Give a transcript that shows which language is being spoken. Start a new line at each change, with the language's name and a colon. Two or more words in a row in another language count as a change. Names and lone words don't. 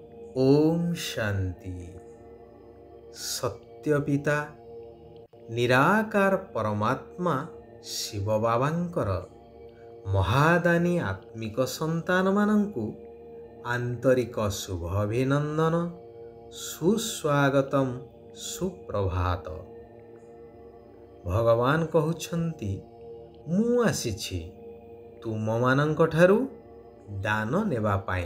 Odia: ଓମ ଶାନ୍ତି। ସତ୍ୟ ପିତା ନିରାକାର ପରମାତ୍ମା ଶିବ ବାବାଙ୍କର ମହାଦାନୀ ଆତ୍ମିକ ସନ୍ତାନ ମାନଙ୍କୁ ଆନ୍ତରିକ ଶୁଭ ଅଭିନନ୍ଦନ, ସୁସ୍ୱାଗତମ, ସୁପ୍ରଭାତ। ଭଗବାନ କହଉଛନ୍ତି ମୁଁ ଆସିଛି ତୁମ ମାନଙ୍କ ଠାରୁ ଦାନ ନେବା ପାଇଁ।